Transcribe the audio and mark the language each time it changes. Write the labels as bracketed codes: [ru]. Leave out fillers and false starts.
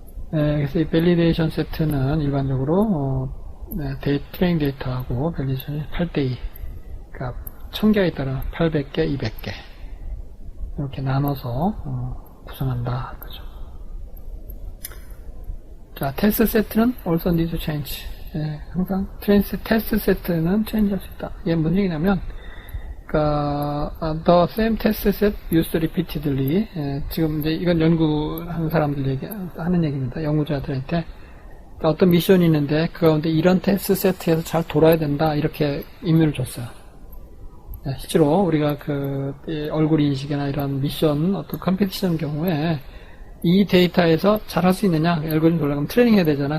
[ko] 그래서 이 밸리데이션 세트는 일반적으로 트레이닝 데이터하고 밸리데이션이 8대2, 그러니까 1000개에 따라 800개, 200개 이렇게 나눠서 구성한다. 그죠? 자, 테스트 세트는 [en] also need to change. [ko] 항상 테스트 세트는 체인지할 수 있다. 이게 무슨 얘기냐면, [en] the same test set used repeatedly. [ko] 지금 이제 이건 연구하는 사람들 하는 얘기입니다. 연구자들한테 어떤 미션이 있는데 그 가운데 이런 테스트 세트에서 잘 돌아야 된다. 이렇게 임무를 줬어요. 실제로 우리가 얼굴 인식이나 이런 미션, 어떤 컴피티션 경우에 이 데이터에서 잘 할 수 있느냐, 알고리즘 돌아가면 트레이닝 해야 되잖아.